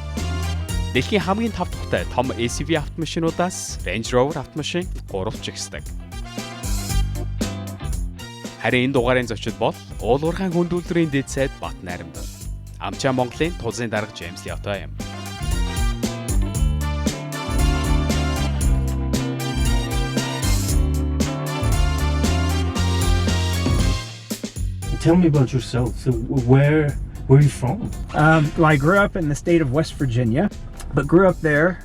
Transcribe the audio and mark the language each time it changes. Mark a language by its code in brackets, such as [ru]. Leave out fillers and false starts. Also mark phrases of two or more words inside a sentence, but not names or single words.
[mn] Дэлхийн хамгийн тав тухтай том SUV автомашинуудаас Range Rover автомашин 3 жигсдэг. Харин энэ дугаарын зочид бол уурхай хүнд үйлдвэрийн дэд сайд О.Батнайрамдал. AmCham Mongolia-ийн ТУЗ-ийн дарга Жеймс Лиотта юм. [en] Tell me about yourself. So where are you from? Well, I grew up in the state of West Virginia, but grew up there.